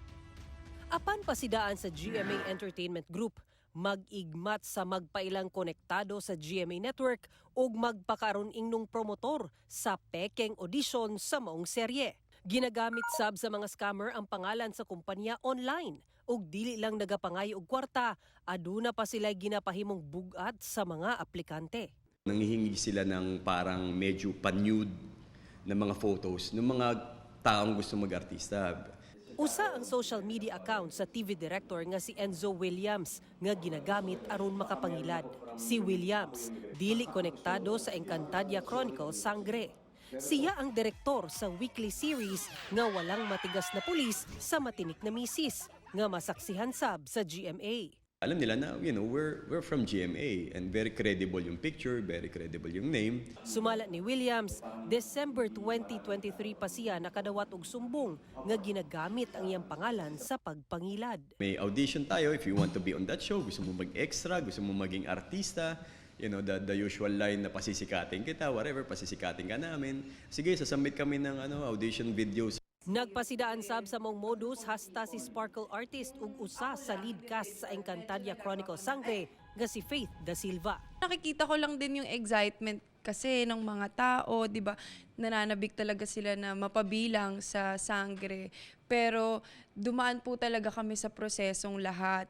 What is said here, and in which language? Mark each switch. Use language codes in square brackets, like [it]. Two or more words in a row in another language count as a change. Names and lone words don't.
[ceb] Apan pasidaan sa GMA Entertainment Group, mag-igmat sa magpailang konektado sa GMA Network ug magpakaron ingnong promotor sa pekeng audition sa maong serye. Ginagamit sab sa mga scammer ang pangalan sa kumpanya online ug dili lang nagapangayo og kwarta, aduna pa sila ginapahimong bugat sa mga aplikante. [tl] Nanghihingi sila ng parang medyo pa-nude na mga photos ng mga taong gusto mag-artista. [ceb] Usa ang social media account sa TV director nga si Enzo Williams nga ginagamit aron makapangilad. Si Williams dili konektado sa Encantadia Chronicles Sangre. Siya ang direktor sa weekly series nga walang matigas na pulis sa matinik na misis nga masaksihan sab sa GMA. [tl] Alam nila na, [en] we're from GMA and very credible yung picture, very credible yung name. [ceb] Sumala ni Williams, December 2023 pa siya nakadawat og sumbong nga ginagamit ang iyang pangalan sa pagpangilad. [tl] May audition tayo [en] if you want to be on that show, [tl] gusto mo mag-extra, gusto mo maging artista, [en] the usual line [tl] na pasisikatin kita, whatever, pasisikatin ka namin. Sige, sasubmit kami ng audition videos. [ceb] Nagpasidaan sab sa mong modus hasta si Sparkle artist ug usa sa lead cast sa Encantadia Chronicles Sangre nga si Faith Da Silva. [tl] Nakikita ko lang din yung excitement kasi ng mga tao, 'di ba? Nananabik talaga sila na mapabilang sa Sangre. Pero dumaan po talaga kami sa prosesong lahat.